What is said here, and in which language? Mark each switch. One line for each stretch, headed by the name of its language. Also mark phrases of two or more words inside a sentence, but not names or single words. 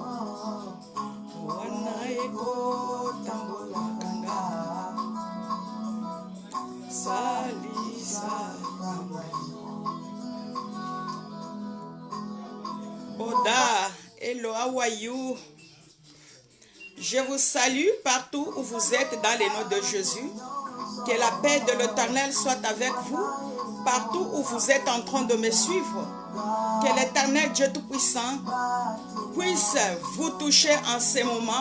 Lingala: wana ekotambolaka nga salisa Oda,
English: hello, how are you?
French: Je vous salue partout où vous êtes dans le nom de Jésus. Que la paix de l'Éternel soit avec vous, partout où vous êtes en train de me suivre. Que l'Éternel Dieu Tout-Puissant puisse vous toucher en ce moment.